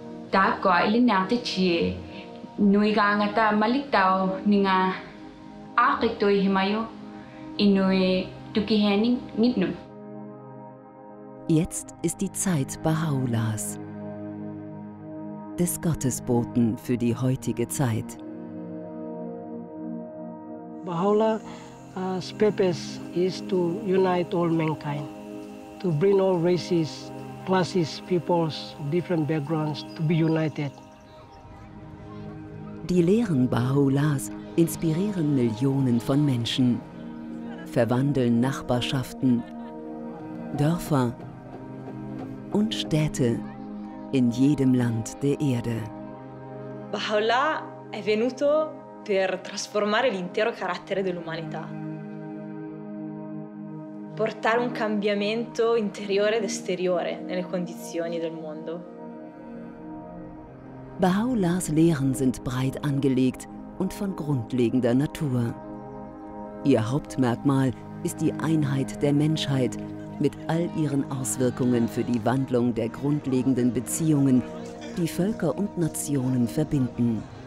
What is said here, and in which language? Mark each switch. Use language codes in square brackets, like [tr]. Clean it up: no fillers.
[de] Da go Ilinate Chie, Nuigangata Maliktao, Ninga Arito Himayo, Inui Duki Henning, Nidnu. Jetzt ist die Zeit Bahá'u'llahs, des Gottesboten für die heutige Zeit. [en] Bahá'u'llah's purpose is to unite all mankind, to bring all races, classes, peoples, different backgrounds to be united. [de] Die Lehren Bahá'u'llahs inspirieren Millionen von Menschen, verwandeln Nachbarschaften, Dörfer und Städte in jedem Land der Erde. [it] Bahá'u'lláh è venuto per trasformare l'intero carattere dell'umanità, portare un cambiamento interiore ed esteriore nelle condizioni del mondo. [de] Bahá'u'llahs Lehren sind breit angelegt und von grundlegender Natur. Ihr Hauptmerkmal ist die Einheit der Menschheit mit all ihren Auswirkungen für die Wandlung der grundlegenden Beziehungen, die Völker und Nationen verbinden.